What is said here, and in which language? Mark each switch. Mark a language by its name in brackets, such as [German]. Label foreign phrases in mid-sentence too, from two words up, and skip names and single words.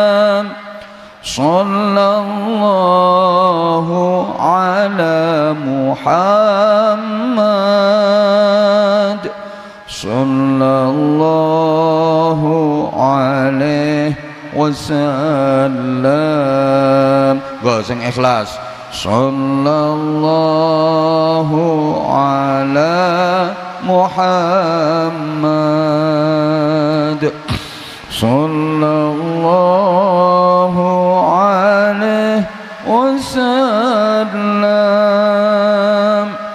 [Arabic] صلى الله محمد صلى الله عليه وسلم. [Javanese] Go sing ikhlas. [Arabic] صلى الله على محمد صلى الله عليه وسلم.